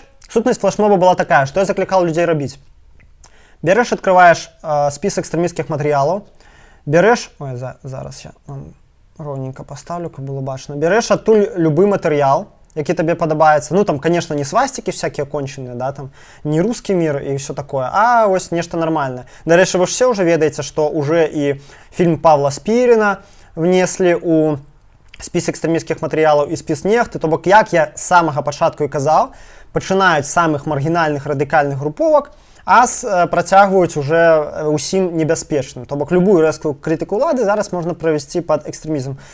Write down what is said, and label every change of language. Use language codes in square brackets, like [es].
[be] Сутнасць флешмоба была такая, што я заклікаў людзей рабіць. Бярэш, адкрываеш спіс экстрэмісцкіх матэрыялаў, зараз я вам роўненька паставлю, каб было бачна. Бярэш адтуль любы матэрыял, які табе падабаецца. [ru] Там, конечно, не свастики всякие конченыя, да, там, не русский мир і все такое, а ось нешта нармальнае. [be] Дарэчы, вы ж все уже ведаеце, што уже і фільм Павла Спіріна внеслі ў спіс экстрэмісцкіх матэрыялаў і спіс нехты. То бок, як я з самага пачатку і казаў, пачынаюць самых маргінальных радыкальных груповак, а працягваюць уже усім небяспечным. То бок, любую рэзкую крытыку ўлады зараз можна правесці пад экстрэмізм.